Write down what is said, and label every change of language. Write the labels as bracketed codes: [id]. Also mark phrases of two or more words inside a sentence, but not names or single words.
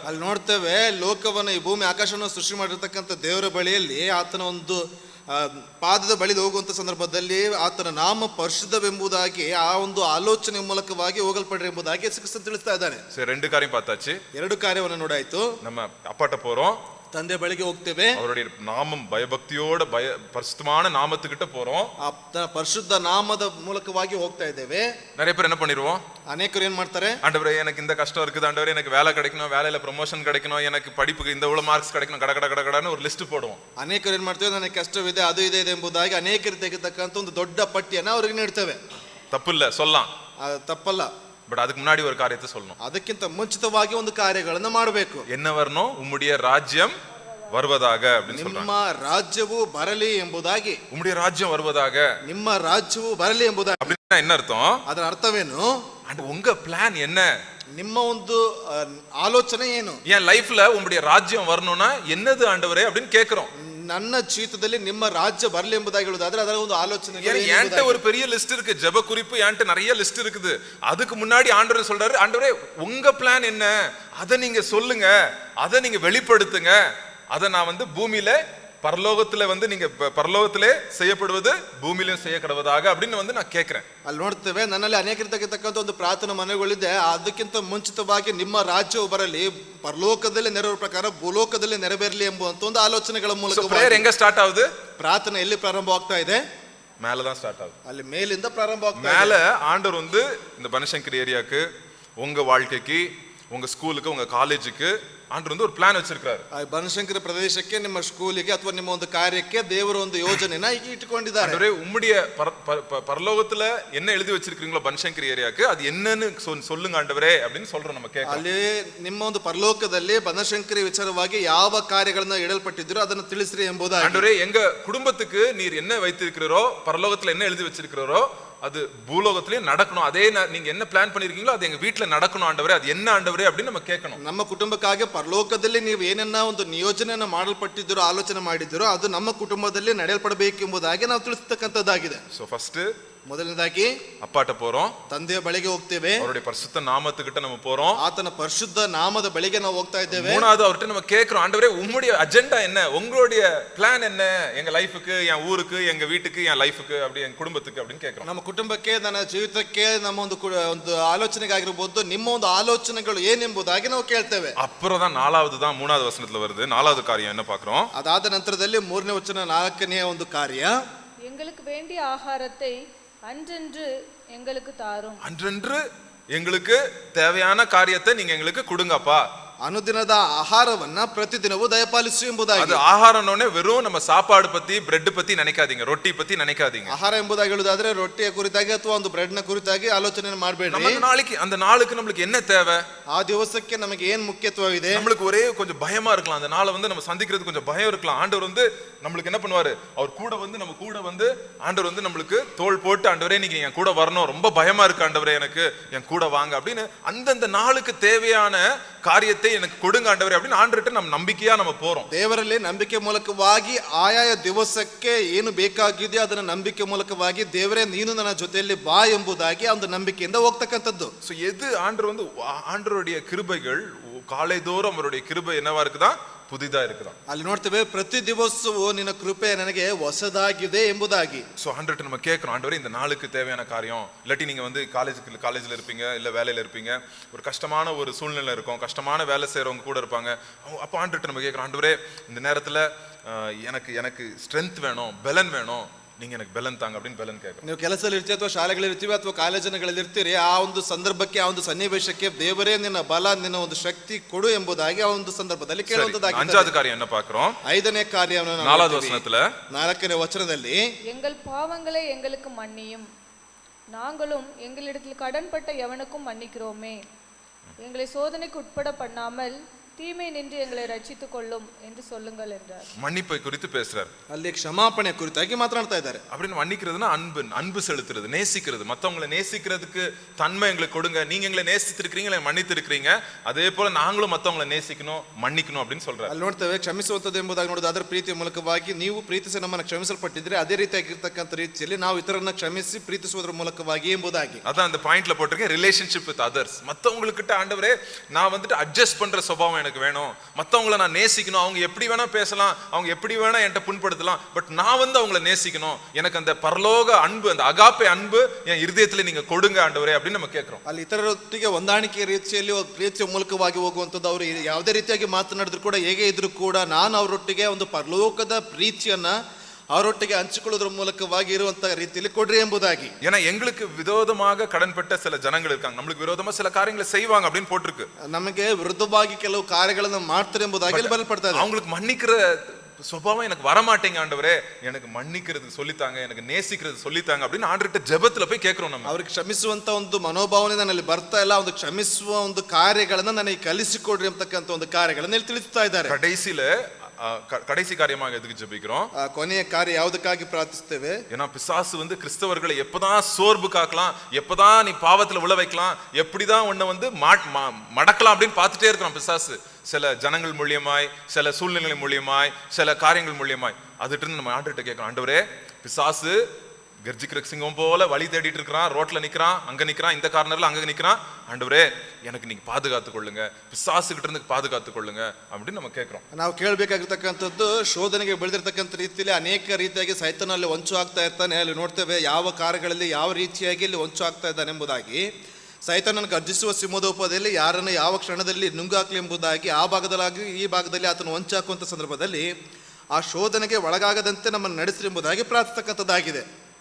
[kn] ಅಲ್ಲಿ ನೋಡ್ತೇವೆ ಲೋಕವನ್ನ ಈ ಭೂಮಿ ಆಕಾಶವನ್ನು ಸೃಷ್ಟಿ ಮಾಡಿರ್ತಕ್ಕಂಥ ದೇವರ ಬಳಿಯಲ್ಲಿ ಆತನ ಒಂದು ಪಾದದ ಬಳಿ ಹೋಗುವಂತ ಸಂದರ್ಭದಲ್ಲಿ ಆತನ ನಾಮ ಪರಿಶುದ್ಧವೆಂಬುದಾಗಿ ಆ ಒಂದು ಆಲೋಚನೆ ಮೂಲಕವಾಗಿ ಹೋಗಲ್ಪಡ್ರಿ ಎಂಬುದಾಗಿ ಯೇಸು ಕ್ರಿಸ್ತ ತಿಳಿಸ್ತಾ ಇದ್ದಾನೆ. [ta] சரி, ரெண்டு காரியம் பார்த்தாச்சு. [kn] ಎರಡು ಕಾರ್ಯವನ್ನು ನೋಡಾಯ್ತು. [ta] நம்ம அப்பாட்ட போறோம், [kn] ತಂದೆ ಬಳಿಗೆ ಹೋಗ್ತೇವೆ, [ta] அவருடைய நாமம் பயபக்தியோட பரிசுத்தமான நாமத்துக்கிட்ட போறோம். [kn] ಪರಿಶುದ್ಧ ನಾಮದ ಮೂಲಕವಾಗಿ ಹೋಗ್ತಾ ಇದ್ದೇವೆ. [ta] நிறைய பேர் என்ன பண்ணிடுவோம், [kn] ಅನೇಕರು ಏನ್ ಮಾಡ್ತಾರೆ, [ta] ஆண்டவரே எனக்கு இந்த கஷ்டம் இருக்குது, ஆண்டவரே எனக்கு வேலை கிடைக்கணும், வேலையில ப்ரமோஷன் கிடைக்கணும், எனக்கு படிப்புக்கு இந்த இவ்வளவு மார்க்ஸ் கிடைக்கணும், கட கட கட கடன்னு ஒரு லிஸ்ட் போடுவோம். [kn] ಅನೇಕರು ಏನ್ ಮಾಡ್ತೇವೆ, ನನಗೆ ಕಷ್ಟವಿದೆ, ಅದು ಇದೆ ಎಂಬುದಾಗಿ ಅನೇಕರು ತೆಗೆತಕ್ಕಂಥ ಒಂದು ದೊಡ್ಡ ಪಟ್ಟಿಯನ್ನ ಅವ್ರಿಗೆ ನೀಡ್ತೇವೆ. [ta] தப்பு இல்ல, சொல்லலாம். [kn] ತಪ್ಪಲ್ಲ. [ta] பட் அதுக்கு முன்னாடி ஒரு காரியத்தை சொல்லணும். [kn] ಅದಕ್ಕಿಂತ ಮುಂಚಿತವಾಗಿ ಒಂದು ಕಾರ್ಯಗಳನ್ನು ಮಾಡಬೇಕು. [ta] என்ன வரணும், உம்முடைய ராஜ்யம் வருவதாக அப்படின்னு [kn] ನಿಮ್ಮ [ta] சொல்றாங்க. [kn] ರಾಜ್ಯವು ಬರಲಿ ಎಂಬುದಾಗಿ. [ta] உம்முடைய ராஜ்யம் வருவதாக, [kn] ನಿಮ್ಮ ರಾಜ್ಯವು ಬರಲಿ ಎಂಬುದಾಗಿ. [ta] அப்படின்னா என்ன அர்த்தம்? [kn] ಅದರ ಅರ್ಥವೇನು? [ta] அண்ட் உங்க பிளான் என்ன? [kn] ನಿಮ್ಮ ಒಂದು ಆಲೋಚನೆ ಏನು? [ta] என் லைஃப்ல உம்முடைய ராஜ்யம் வரணும்னா என்னது ஆண்டவரே அப்படின்னு கேக்குறோம். [kn] ನನ್ನ ಜೀವಿತದಲ್ಲಿ ನಿಮ್ಮ ರಾಜ್ಯ ಬರಲಿ ಎಂಬುದಾಗಿ ಹೇಳುವುದಾದ್ರೆ ಅದರ ಒಂದು ಆಲೋಚನೆ. [ta] என்கிட்ட ஒரு பெரிய லிஸ்ட் இருக்கு, ஜெப குறிப்பு என்கிட்ட நிறைய லிஸ்ட் இருக்குது. அதுக்கு முன்னாடி ஆண்டவர் சொல்றாரு, ஆண்டவரே உங்க பிளான் என்ன, அதை நீங்க சொல்லுங்க, அதை நீங்க வெளிப்படுத்துங்க, அதை நான் வந்து பூமியில பரலோகத்துல வந்து நீங்க பரலோகத்திலே செய்யப்படுவது பூமியிலும் செய்ய கடவதாக அப்படின்னு வந்து நான் கேட்கிறேன். [kn] ಅಲ್ಲಿ ನೋಡ್ತೇವೆ, ನನ್ನಲ್ಲಿ ಅನೇಕರಿರ್ತಕ್ಕಂಥ ಒಂದು ಪ್ರಾರ್ಥನಾ ಮನೆಗಳಿದೆ. ಅದಕ್ಕಿಂತ ಮುಂಚಿತವಾಗಿ ನಿಮ್ಮ ರಾಜ್ಯವು ಬರಲಿ, ಪರಲೋಕದಲ್ಲಿ ನೆರವೇರುವ ಪ್ರಕಾರ ಭೂಲೋಕದಲ್ಲಿ ನೆರವೇರಲಿ ಎಂಬುವಂತ ಒಂದು ಆಲೋಚನೆಗಳ ಮೂಲಕ. [ta] பிரேயர் எங்க ஸ்டார்ட் ஆகுது? [kn] ಪ್ರಾರ್ಥನೆ ಎಲ್ಲಿ ಪ್ರಾರಂಭವಾಗ್ತಾ ಇದೆ? [ta] மேலதான் ஸ்டார்ட் ஆகுது. [kn] ಅಲ್ಲಿ ಮೇಲಿಂದ ಪ್ರಾರಂಭ ಆಗ್ತಾ ಇದೆ. [ta] மேல ஆண்டவர் வந்து இந்த பனசங்கரி ஏரியாக்கு, உங்க வாழ்க்கைக்கு, உங்க ஸ்கூலுக்கு, உங்க காலேஜுக்கு ஆண்டவர் வந்து ஒரு பிளான் வச்சிருக்காரு. [kn] ಬನಶಂಕರಿ ಪ್ರದೇಶಕ್ಕೆ, ನಿಮ್ಮ ಸ್ಕೂಲಿಗೆ ಅಥವಾ ನಿಮ್ಮ ಒಂದು ಕಾರ್ಯಕ್ಕೆ ದೇವರು ಒಂದು ಯೋಜನೆನ ಇಟ್ಟುಕೊಂಡಿದ್ದಾರೆ. [ta] ஆண்டவரே உம்முடைய பரலோகத்துல என்ன எழுதி வச்சிருக்கீங்களோ பனசங்கரி ஏரியாக்கு அது என்னன்னு சொல்லுங்க ஆண்டவரே அப்படின்னு சொல்றோம். நம்ம கேட்கலாம். [kn] ಅಲ್ಲಿ ನಿಮ್ಮ ಒಂದು ಪರಲೋಕದಲ್ಲಿ ಬನಶಂಕರಿ ವಿಚಾರವಾಗಿ ಯಾವ ಕಾರ್ಯಗಳನ್ನ ಇಡಲ್ಪಟ್ಟಿದ್ರು ಅದನ್ನು ತಿಳಿಸ್ರಿ ಎಂಬುದಾಗಿ. [ta] ஆண்டவரே எங்க குடும்பத்துக்கு நீர் என்ன வைத்திருக்கிறோ, பரலோகத்துல என்ன எழுதி வச்சிருக்கிறோ அது பூலோகத்திலயும் நடக்கணும். அதே நீங்க என்ன பிளான் பண்ணிருக்கீங்களோ அது எங்க வீட்டுல நடக்கணும் ஆண்டவரே, அது என்ன ஆண்டவரே அப்படின்னு நம்ம கேட்கணும். [kn] ನಮ್ಮ ಕುಟುಂಬಕ್ಕಾಗಿ ಪರಲೋಕದಲ್ಲಿ ನೀವು ಏನನ್ನ ಒಂದು ನಿಯೋಜನೆಯನ್ನ ಮಾಡಲ್ಪಟ್ಟಿದ್ದೀರೋ, ಆಲೋಚನೆ ಮಾಡಿದ್ದೀರೋ ಅದು ನಮ್ಮ ಕುಟುಂಬದಲ್ಲಿ ನಡೆಯಲ್ಪಡಬೇಕು ಎಂಬುದಾಗಿ ನಾವು ತಿಳಿಸ್ತಕ್ಕಂಥದ್ದಾಗಿದೆ. [en] so first [kn] ಮೊದಲನೇದಾಗಿ [ta] அப்பாட்ட போறோம், [kn] ತಂದೆಯ ಬಳಿಗೆ ಹೋಗ್ತೇವೆ, [ta] அவருடைய பரிசுத்த நாமத்துக்கிட்ட நம்ம போறோம், [kn] ಆತನ ಪರಿಶುದ್ಧ ನಾಮದ ಬಳಿಗೆ ನಾವು ಹೋಗ್ತಾ ಇದ್ದೇವೆ. [ta] மூணாவது அவர்கிட்ட நம்ம கேட்கிறோம், ஆண்டவரே உம்முடைய அஜெண்டா என்ன, உங்களுடைய பிளான் என்ன எங்க லைஃபுக்கு, என் ஊருக்கு, எங்க வீட்டுக்கு, என் லைஃபுக்கு, அப்படி என் குடும்பத்துக்கு அப்படின்னு கேட்கிறோம். [kn] ನಮ್ಮ ಕುಟುಂಬಕ್ಕೆ, ನನ್ನ ಜೀವಿತಕ್ಕೆ, ನಮ್ಮ ಒಂದು ಆಲೋಚನೆಗಾಗಿರ್ಬೋದು, ನಿಮ್ಮ ಒಂದು ಆಲೋಚನೆಗಳು ಏನೆಂಬುದಾಗಿ ನಾವು ಕೇಳ್ತೇವೆ. [ta] அப்புறம் தான் நாலாவது தான் மூணாவது வசனத்துல வருது. நாலாவது காரியம் என்ன பார்க்கிறோம்? [kn] ಅದಾದ ನಂತರದಲ್ಲಿ 3ನೇ ವಚನ 4ನೇ ಒಂದು ಕಾರ್ಯ, [ta] எங்களுக்கு வேண்டிய ஆகாரத்தை அன்றன்று எங்களுக்கு தாரும். அன்றன்று எங்களுக்கு தேவையான காரியத்தை நீங்க எங்களுக்கு கொடுங்கப்பா. [kn] ಅನುದಿನದ ಆಹಾರವನ್ನ ಪ್ರತಿದಿನವೂ ದಯಪಾಲಿಸು ಎಂಬುದಾಗಿ. [ta] அது ஆகாரம்னே வெறும் நம்ம சாப்பாடு பத்தி, பிரெட் பத்தி நினைக்காதீங்க, ரொட்டி பத்தி நினைக்காதீங்க. [kn] ಆಹಾರ ಎಂಬುದಾಗಿ ಹೇಳುವುದಾದ್ರೆ ರೊಟ್ಟಿಯ ಕುರಿತಾಗಿ ಅಥವಾ ಒಂದು ಬ್ರೆಡ್ ನ ಕುರಿತಾಗಿ ಆಲೋಚನೆ ಮಾಡಬೇಡಿ. [ta] நம்ம நாளைக்கு அந்த நாளுக்கு நம்மளுக்கு என்ன தேவை, [kn] ಆ ದಿವಸಕ್ಕೆ ನಮಗೆ ಏನ್ ಮುಖ್ಯತ್ವವಿದೆ. [ta] நம்மளுக்கு ஒரே கொஞ்சம் பயமா இருக்கலாம், அந்த நாளை வந்து நம்ம சந்திக்கிறது கொஞ்சம் பயம் இருக்கலாம். ஆண்டவர் வந்து நம்மளுக்கு என்ன பண்ணுவாரு, அவர் கூட வந்து நம்ம கூட வந்து ஆண்டவர் வந்து நம்மளுக்கு தோள் போட்டு, ஆண்டவரே நீங்க என் கூட வரணும், ரொம்ப பயமா இருக்கு ஆண்டவரே, எனக்கு என் கூட வாங்க அப்படின்னு அந்தந்த நாளுக்கு தேவையான காரியத்தை எனக்கு கொடுங்க ஆண்டவரே அப்படின்னு ஆண்டவர்கிட்ட நம்ம நம்பிக்கையா நம்ம போறோம். [kn] ದೇವರಲ್ಲಿ ನಂಬಿಕೆ ಮೂಲಕವಾಗಿ ಆಯಾಯ ದಿವಸಕ್ಕೆ ಏನು ಬೇಕಾಗಿದೆಯೋ ಅದನ್ನ ನಂಬಿಕೆ ಮೂಲಕವಾಗಿ ದೇವರೇ ನೀನು ನನ್ನ ಜೊತೆಯಲ್ಲಿ ಬಾ ಎಂಬುದಾಗಿ ಒಂದು ನಂಬಿಕೆಯಿಂದ ಹೋಗ್ತಕ್ಕಂಥದ್ದು. [ta] சோ எது ஆண்டவர் வந்து ஆண்டவருடைய கிருபைகள் காலைதோறும் அவருடைய கிருபை என்னவா இருக்குதா, புதிதா இருக்குதா. [kn] ಅಲ್ಲಿ ನೋಡ್ತೇವೆ, ಪ್ರತಿ ದಿವಸವೂ ನಿನ್ನ ಕೃಪೆ ನನಗೆ ಹೊಸದಾಗಿದೆ ಎಂಬುದಾಗಿ. [ta] சோ ஆண்டவர்கிட்ட நம்ம கேட்கிறோம், ஆண்டவரே இந்த நாளுக்கு தேவையான காரியம். இல்லாட்டி நீங்க வந்து காலேஜ்ல இருப்பீங்க, இல்ல வேலையில இருப்பீங்க, ஒரு கஷ்டமான ஒரு சூழ்நிலை இருக்கும், கஷ்டமான வேலை செய்யறவங்க கூட இருப்பாங்க. அப்ப ஆண்டவர்கிட்ட நம்ம கேட்கிறோம், ஆண்டவரே இந்த நேரத்துல எனக்கு ஸ்ட்ரென்த் வேணும், பலன் வேணும், நீங்க எனக்கு பெலன் தாங்க அப்படின்னு பெலன் கேட்கறோம். [kn] ನೀವು ಕೆಲಸದಲ್ಲಿ ಇರ್ತೀವಿ ಅಥವಾ ಶಾಲೆಗಳಲ್ಲಿ ಇರ್ತೀವಿ ಅಥವಾ ಕಾಲೇಜಿನಲ್ಲಿ ಇರ್ತೀರಿ, ಆ ಒಂದು ಸಂದರ್ಭಕ್ಕೆ ಆ ಒಂದು ಸನ್ನಿವೇಶಕ್ಕೆ ದೇವರೇ ನಿನ್ನ ಬಲ, ನಿನ್ನ ಒಂದು ಶಕ್ತಿ ಕೊಡು ಎಂಬುದಾಗಿ ಆ ಒಂದು ಸಂದರ್ಭದಲ್ಲಿ ಕೇಳುವಂತದ್ದಾಗಿದೆ. [ta] அஞ்சாவது காரியம் என்ன பார்க்கிறோம்? [kn] 5ನೇ ಕಾರ್ಯವನ್ನು ನಾವು [ta] 4வது [kn] ನೋಡ್ತೀವಿ. [ta] வசனத்துல [kn] 4ನೇ ವಚನದಲ್ಲಿ [ta] எங்கள் பாவங்களை எங்களுக்கு மன்னியும், நாங்களும் எங்களிடத்தில் கடன்பட்ட எவனுக்கும் மன்னிக்கிறோமே, எங்களை சோதனைக்கு உட்பட பண்ணாமல் தீமை நின்று எங்களை ரட்சித்துக் கொள்ளும் என்று சொல்லுங்கள் என்றார். மன்னிப்பை குறித்து பேசுறார். [kn] ಅಲ್ಲಿ ಕ್ಷಮಾಪಣೆ ಕುರಿತಾಗಿ ಮಾತನಾಡ್ತಾ ಇದ್ದಾರೆ. [ta] அப்படின்னு மன்னிக்கிறதுனா அன்பு செலுத்துறது, நேசிக்கிறது, மத்தவங்களை நேசிக்கிறதுக்கு தன்மை எங்களுக்கு கொடுங்க. நீங்க எங்களை நேசித்திருக்கிறீங்க, மன்னித்து இருக்கிறீங்க, அதே போல நாங்களும் மத்தவங்களை நேசிக்கணும், மன்னிக்கணும் அப்படின்னு சொல்றாரு. [kn] ಅಲ್ಲಿ ನೋಡ್ತೇವೆ ಕ್ಷಮಿಸುವಂಥದ್ದು ಎಂಬುದಾಗಿ ನೋಡೋದು ಅದರ ಪ್ರೀತಿಯ ಮೂಲಕವಾಗಿ ನೀವು ಪ್ರೀತಿಸಿ ನಮ್ಮನ್ನು ಕ್ಷಮಿಸಲ್ಪಟ್ಟಿದ್ರೆ ಅದೇ ರೀತಿಯಾಗಿರ್ತಕ್ಕಂಥ ರೀತಿಯಲ್ಲಿ ನಾವು ಇತರರನ್ನ ಕ್ಷಮಿಸಿ ಪ್ರೀತಿಸುವುದರ ಮೂಲಕವಾಗಿ ಎಂಬುದಾಗಿ. [ta] அதான் அந்த பாயிண்ட்ல போட்டிருக்கேன், [en] relationship with others. [ta] மத்தவங்ககிட்ட ஆண்டவரே நான் வந்துட்டு அட்ஜஸ்ட் பண்ற சுபாவம் எனக்கு வேணும், மத்தவங்களை நான் நேசிக்கணும், அவங்க எப்படி வேணா பேசலாம், அவங்க எப்படி வேணா என்கிட்ட புண்படுத்தலாம், பட் நான் வந்து அவங்களை நேசிக்கணும், எனக்கு அந்த பரலோக அன்பு, அந்த அகாப்பே அன்பு என் இருதயத்துல நீங்க கொடுங்க ஆண்டவரே அப்படின்னு நம்ம கேட்கிறோம். [kn] ಅಲ್ಲಿ ಇತರರೊಟ್ಟಿಗೆ ಹೊಂದಾಣಿಕೆ ರೀತಿಯಲ್ಲಿ ಪ್ರೀತಿಯ ಮೂಲಕವಾಗಿ ಹೋಗುವಂಥದ್ದು, ಅವರು ಯಾವುದೇ ರೀತಿಯಾಗಿ ಮಾತನಾಡಿದ್ರು ಕೂಡ, ಹೇಗೆ ಇದ್ರು ಕೂಡ ನಾನು ಅವರೊಟ್ಟಿಗೆ ಒಂದು ಪರಲೋಕದ ಪ್ರೀತಿಯನ್ನ ಅವರೊಟ್ಟಿಗೆ ಹಂಚಿಕೊಳ್ಳೋದ್ರ ಮೂಲಕವಾಗಿ ಇರುವಂತಹ ರೀತಿಯಲ್ಲಿ ಕೊಡ್ರಿ ಎಂಬುದಾಗಿ. [ta] ஏன்னா எங்களுக்கு விரோதமாக கடன்பட்ட சில ஜனங்கள் இருக்காங்க, நம்மளுக்கு விரோதமா சில காரியங்களை செய்வாங்க அப்படின்னு போட்டிருக்கு. [kn] ನಮಗೆ ವಿರುದ್ಧವಾಗಿ ಕೆಲವು ಕಾರ್ಯಗಳನ್ನು ಮಾಡ್ತಾರೆ ಎಂಬುದಾಗಿ ಇಲ್ಲಿ ಬರೆಯಲ್ಪಡ್ತಾ ಇದೆ. [ta] அவங்களுக்கு மன்னிக்கிற சுபாவம் எனக்கு வரமாட்டேங்க ஆண்டவரே, எனக்கு மன்னிக்கிறதுக்கு சொல்லித்தாங்க, எனக்கு நேசிக்கிறது சொல்லித்தாங்க அப்படின்னு ஆண்டவர்கிட்ட ஜெபத்துல போய் கேட்கிறோம். நம்ம [kn] ಅವ್ರಿಗೆ ಕ್ಷಮಿಸುವಂತ ಒಂದು ಮನೋಭಾವನೆ ನನ್ನಲ್ಲಿ ಬರ್ತಾ ಇಲ್ಲ, ಒಂದು ಕ್ಷಮಿಸುವ ಒಂದು ಕಾರ್ಯಗಳನ್ನ ನನಗೆ ಕಲಿಸಿಕೊಡ್ರಿ ಅಂತಕ್ಕಂಥ ಒಂದು ಕಾರ್ಯಗಳನ್ನ ಇಲ್ಲಿ ತಿಳಿಸ್ತಾ ಇದ್ದಾರೆ. [ta] கடைசி காரியமாக எதுக்கு ஜெபிக்கிறோம்? [kn] ಕೊನೆಯ ಕಾರ್ಯ ಯಾವುದಕ್ಕಾಗಿ ಪ್ರಾರ್ಥಿಸ್ತೇವೆ? [ta] ஏன்னா பிசாசு வந்து கிறிஸ்தவர்களை எப்பதான் சோர்வு காக்கலாம், எப்பதான் நீ பாவத்துல விழ வைக்கலாம், எப்படிதான் உன்னை வந்து மடக்கலாம் அப்படின்னு பார்த்துட்டே இருக்கிறான் பிசாசு. சில ஜனங்கள் மூலியமாய், சில சூழ்நிலை மூலியமாய், சில காரியங்கள் மூலியமாய். அதுட்டு இருந்து நம்ம ஆண்டவர்கிட்ட கேட்கணும், ஆண்டவரே பிசாசு கர்ஜிக்கிற சிங்கம் போல வழி தேடிட்டு இருக்கிறான், ரோட்ல நிக்கிறான், அங்க நிக்கிறான், இந்த கார்னர்ல அங்க நிக்கிறான், ஆண்டவரே எனக்கு நீங்க பாதுகாத்து கொள்ளுங்க, பிசாசு கிட்ட இருந்து பாதுகாத்து கொள்ளுங்க அப்படின்னு நம்ம கேட்கிறோம். [kn] ನಾವು ಕೇಳಬೇಕಾಗಿರ್ತಕ್ಕಂಥದ್ದು, ಶೋಧನೆಗೆ ಬೆಳೆದಿರ್ತಕ್ಕಂಥ ರೀತಿಯಲ್ಲಿ ಅನೇಕ ರೀತಿಯಾಗಿ ಸೈತಾನಲ್ಲಿ ಹೊಂಚು ಆಗ್ತಾ ಇರ್ತಾನೆ. ಅಲ್ಲಿ ನೋಡ್ತೇವೆ ಯಾವ ಕಾರ್ಯಗಳಲ್ಲಿ ಯಾವ ರೀತಿಯಾಗಿ ಇಲ್ಲಿ ಹೊಂಚು ಆಗ್ತಾ ಇದ್ದಾನೆ ಎಂಬುದಾಗಿ. ಸೈತಾನನ್ನು ಗರ್ಜಿಸುವ ಸಿಂಹದೋಪದಲ್ಲಿ ಯಾರನ್ನು ಯಾವ ಕ್ಷಣದಲ್ಲಿ ನುಂಗಾಕ್ಲಿ ಎಂಬುದಾಗಿ ಆ ಭಾಗದಲ್ಲಾಗಿ ಈ ಭಾಗದಲ್ಲಿ ಆತನು ಹೊಂಚಾಕುವಂಥ ಸಂದರ್ಭದಲ್ಲಿ ಆ ಶೋಧನೆಗೆ ಒಳಗಾಗದಂತೆ ನಮ್ಮನ್ನು ನಡೆಸಿ ಎಂಬುದಾಗಿ ಪ್ರಾರ್ಥಿಸ್ತಕ್ಕಂಥದ್ದಾಗಿದೆ.